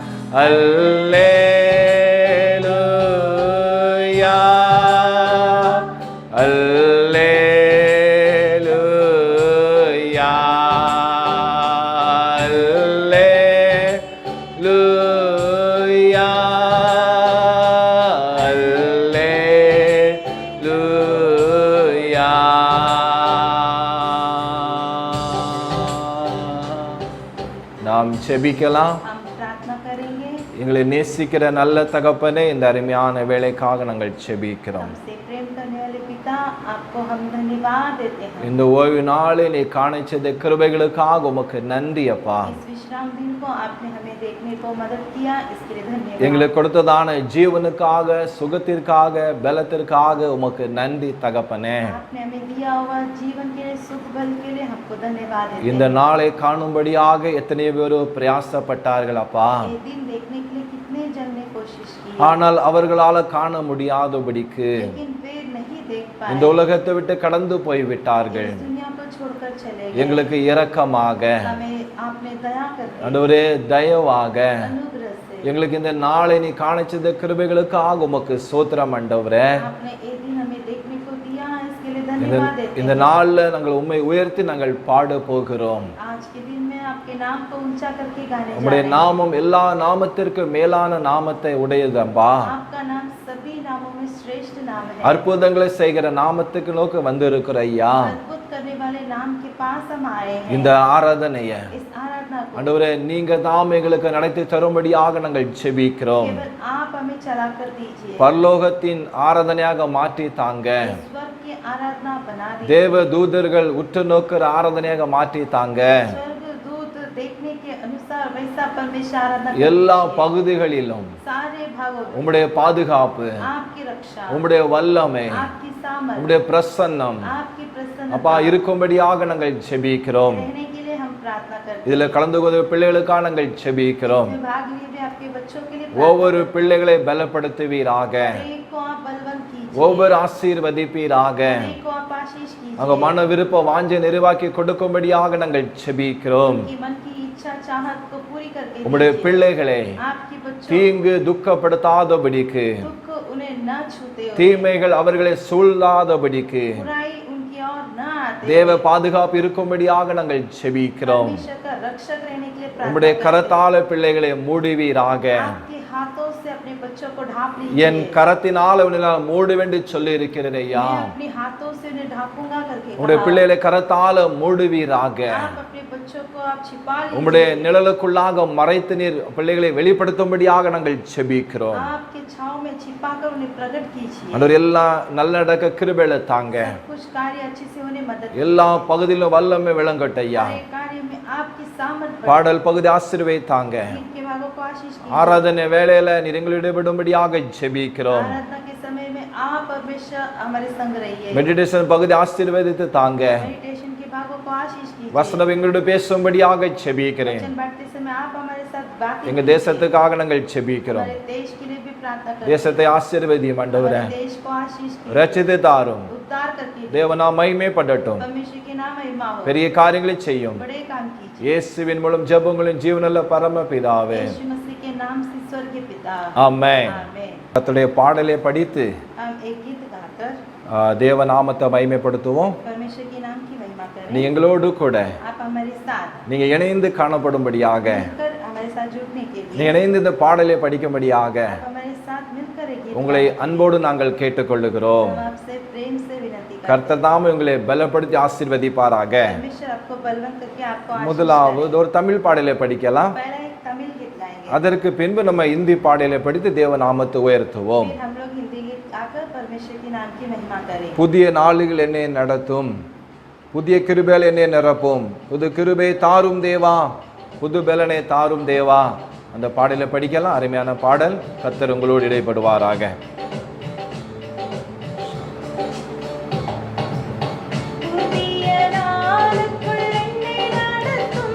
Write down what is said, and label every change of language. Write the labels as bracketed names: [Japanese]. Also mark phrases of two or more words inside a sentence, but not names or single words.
[Tamil] அல்லேலூயா, அல்லேலூயா, அல்லேலூயா, அல்லேலூயா. நாம் செபிக்கலாம். [Hindi] हम प्रार्थना करेंगे। [Tamil] எங்களை நேசிக்கிற நல்ல தகப்பனே, இந்த அருமையான வேலைக்காக நாங்கள் செபிக்கிறோம். [Hindi] हमसे प्रेम करने वाले पिता, आपको हम धन्यवाद देते हैं। [Tamil] இந்த ஓய்வு நாளை நீ காணிச்சத கிருபைகளுக்காக உமக்கு நன்றி அப்பா. [Hindi] इस विश्राम दिन को आपने हमें देखने को मदद किया, इसके लिए धन्यवाद। [Tamil] எங்களுக்கு கொடுத்ததான ஜீவனுக்காக சுகத்திற்காக பலத்திற்காக உமக்கு நன்றி தகப்பனே. [Hindi] आपने हमें दिया हुआ जीवन के लिए, सुख बल के लिए हमको धन्यवाद देते हैं। [Tamil] இந்த நாளை காணும்படியாக எத்தனை பேர் பிரயாசப்பட்டார்கள் அப்பா. [Hindi] ये दिन देखने के लिए कितने जन ने कोशिश की, [Tamil] ஆனால் அவர்களால காண முடியாதபடிக்கு [Hindi] लेकिन वे नहीं देख पाए। [Tamil] இந்த உலகத்தை விட்டு கடந்து போய் விட்டார்கள். [Hindi] इस दुनिया को छोड़कर चले गए। [Tamil] எங்களுக்கு இரக்கமாக [Hindi] हमें आपने दया कर दी, [Tamil] ஆண்டவரே தயவாக [Hindi] अनुग्रह से [Tamil] எங்களுக்கு இந்த நாளை நீ காணிச்சத கிருபைகளுக்காக உமக்கு ஸ்தோத்திரம் ஆண்டவரே. [Hindi] आपने ये दिन हमें देखने को दिया, इसके लिए धन्यवाद देते [Tamil] இந்த [Hindi] हैं। [Tamil] நாள்ல நாங்கள் உம்மை உயர்த்தி நாங்கள் பாட போகிறோம். [Hindi] आज के दिन में आपके नाम को ऊंचा करके गाने जा [Tamil] உம்முடைய [Hindi] रहे हैं। [Tamil] நாமம் எல்லா நாமத்திற்கு மேலான நாமத்தை உடையதம்பா. [Hindi] आपका नाम सभी नामों में श्रेष्ठ नाम है। [Tamil] அற்புதங்களை செய்கிற நாமத்துக்கு நோக்கி வந்திருக்கிற ஐயா, [Hindi] अद्भुत करने वाले नाम के पास हम आए हैं। [Tamil] இந்த ஆராதனைய [Hindi] इस आराधना को [Tamil] ஆண்டவரே நீங்க தாம் எங்களுக்கு நடத்தி தரும்படியாக நாங்கள் செபிக்கிறோம். [Hindi] केवल आप हमें चला कर दीजिए। [Tamil] பரலோகத்தின் ஆராதனையாக மாற்றி தாங்க. [Hindi] स्वर्ग की आराधना बना दीजिए। [Tamil] தேவ தூதர்கள் உற்று நோக்கிற ஆராதனையாக மாற்றி தாங்க. [Hindi] स्वर्गदूत देखने के अनुसार वैसा परमेश्वर आराधना [Tamil] எல்லா [Hindi] कीजिए। [Tamil] பகுதிகளிலும் [Hindi] सारे भागों में [Tamil] உம்முடைய பாதுகாப்பு, [Hindi] आपकी रक्षा, [Tamil] உம்முடைய வல்லமை, [Hindi] आपकी सामर्थ, [Tamil] உம்முடைய பிரசன்னம் [Hindi] आपकी प्रसन्नता [Tamil] அப்பா இருக்கும்படியாக நாங்கள் செபிக்கிறோம். [Hindi] रहने के लिए हम प्रार्थना करते [Tamil] இதுல கலந்து கொண்ட பிள்ளைகளுக்காக நாங்கள் செபிக்கிறோம். [Hindi] हैं। भाग लिए भी आपके बच्चों के लिए [Tamil] ஒவ்வொரு பிள்ளைகளை பலப்படுத்துவீராக, [Hindi] एक को आप बलवंत कीजिए, [Tamil] ஒவ்வொரு ஆசீர்வதிப்பீராக, [Hindi] एक को आप आशीष [Tamil] அவங்க [Hindi] कीजिए। [Tamil] மன விருப்ப வாஞ்சை நிறைவாக்கி கொடுக்கும்படியாக நாங்கள் செபிக்கிறோம். [Hindi] उनकी मन की इच्छा चाहत को पूरी करके [Tamil] உம்முடைய [Hindi] दीजिए। [Tamil] பிள்ளைகளை [Hindi] आपके बच्चों [Tamil] தீங்கு துக்கப்படுத்தாதபடிக்கு, [Hindi] दुख उन्हें न छूते हो, [Tamil] தீமைகள் அவர்களை சூழ்ந்தாதபடிக்கு [Hindi] बुराई उनकी ओर न आते [Tamil] தேவ பாதுகாப்பு இருக்கும்படியாக நாங்கள் செபிக்கிறோம். [Hindi] परमेश्वर का रक्षक रहने के लिए [Tamil] உம்முடைய [Hindi] प्रार्थना करते [Tamil] கரத்தால பிள்ளைகளை மூடுவீராக. [Hindi] हैं। आपके हाथों से अपने बच्चों को ढांप [Tamil] என் [Hindi] लीजिए। [Tamil] கரத்தினால் உன்னால் மூடுவென்று சொல்லி இருக்கிறதையா, [Hindi] मैं अपने हाथों से उन्हें ढांपूंगा करके [Tamil] உம்முடைய [Hindi] कहा। [Tamil] பிள்ளைகளை கரத்தால மூடுவீராக. [Hindi] आप अपने बच्चों को आप छिपा [Tamil] உம்முடைய [Hindi] लीजिए। [Tamil] நிழலுக்குள்ளாக மறைத்து நீர் பிள்ளைகளை வெளிப்படுத்தும்படியாக நாங்கள் செபிக்கிறோம். [Hindi] आपके छाव में छिपाकर उन्हें प्रकट कीजिए। [Tamil] ஆண்டவர் எல்லா நல்லடக்க கிருபையில தாங்க. [Hindi] सब कुछ कार्य अच्छे से उन्हें मदद [Tamil] எல்லா பகுதியிலும் வல்லமை விளங்கட்டையா. [Hindi] कीजिए। कार्य में आपकी सामर्थ बढ़े। [Tamil] பாடல் பகுதி ஆசீர்வதித்தாங்க. [Hindi] इनके भागों को आशीष कीजिए। [Tamil] ஆராதனை வேளையில நீர் எங்களோடு விடும்படியாக செபிக்கிறோம். [Hindi] आराधना के समय में आप परमेश्वर हमारे संग रहिए। [Tamil] மெடிடேஷன் பகுதி ஆசீர்வதித்து தாங்க. [Hindi] मेडिटेशन के भागों को आशीष कीजिए। [Tamil] வசனம் எங்களோடு பேசும்படியாக செபிக்கிறேன். [Hindi] वचन बांटते समय आप हमारे साथ बातें [Tamil] எங்க [Hindi] कीजिए। [Tamil] தேசத்துக்காக நாங்கள் செபிக்கிறோம். [Hindi] हमारे देश के लिए भी प्रार्थना करते हैं। [Tamil] தேசத்தை ஆசீர்வதியும் ஆண்டவரே. [Hindi] हमारे देश को आशीष कीजिए। [Tamil] ரட்சித்து தாரும். [Hindi] उद्धार करके [Tamil] தேவனா மகிமைப்படட்டும். [Hindi] परमेश्वर के नाम महिमा हो। [Tamil] பெரிய காரியங்களை செய்யும். [Hindi] बड़े काम कीजिए। [Tamil] இயேசுவின் மூலம் ஜெபங்களின் ஜீவனுள்ள பரமபிதாவே, [Hindi] यीशु मसीह के नाम से स्वर्गीय पिता, [Tamil] ஆமென். [Hindi] आमेन। [Tamil] கர்த்தருடைய பாடலை படித்து [Hindi] हम एक गीत गाकर [Tamil] தேவநாமத்தை மகிமைப்படுத்துவோம். [Hindi] परमेश्वर के नाम की महिमा [Tamil] நீ [Hindi] करें। [Tamil] எங்களோடு கூட [Hindi] आप हमारे साथ [Tamil] நீங்க இணைந்து காணப்படும்படியாக, [Hindi] मिलकर हमारे साथ जुड़ने के [Tamil] நீ [Hindi] लिए [Tamil] இணைந்து இந்த பாடலை படிக்கும்படியாக [Hindi] आप हमारे साथ मिलकर एक गीत [Tamil] உங்களை அன்போடு நாங்கள் கேட்டுக்கொள்ளுகிறோம். [Hindi] हम आपसे प्रेम से विनती करते [Tamil] கர்த்தர் தாமே உங்களை பலப்படுத்தி ஆசீர்வதிப்பாராக. [Hindi] हैं। परमेश्वर आपको बलवंत करके आपको आशीष [Tamil] முதலாவது ஒரு தமிழ் பாடலை படிக்கலாம். [Hindi] करे। पहला एक तमिल गीत गाएंगे, [Tamil] அதற்கு பின்பு நம்ம இந்தி பாடலை படித்து தேவநாமத்தை உயர்த்துவோம். [Hindi] फिर हम लोग हिंदी गीत गाकर परमेश्वर के नाम की महिमा करें। [Tamil] புதிய நாளுகள் என்னை நடத்தும், புதிய கிருபைகள் என்னை நிரப்பும், புது கிருபை தாரும் தேவா, புது பலனை தாரும் தேவா. அந்த பாடலை படிக்கலாம். அருமையான பாடல். கர்த்தர் உங்களோடு இடைப்படுவாராக. புதிய நாளுக்குள் என்னை நடத்தும்,